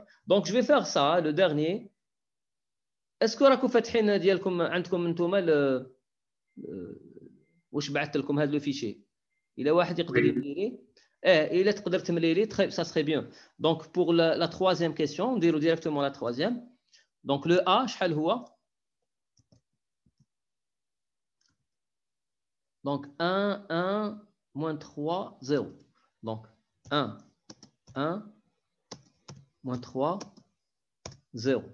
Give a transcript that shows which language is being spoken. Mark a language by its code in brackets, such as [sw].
[fr] Donc je vais faire ça, le dernier. Est-ce que [ar] راكم فاتحين ديالكم عندكم انتوما واش بعثت لكم هذا لو فيشي؟ إلا واحد يقدر يملي لي إلا تقدر تملي لي [fr] ça serait bien. Donc pour la troisième question, on dirait directement la troisième. Donc le A, [ar] شحال هو؟ [fr] Donc 1, 1, moins 3, 0. Donc 1, 1, moins 3, 0.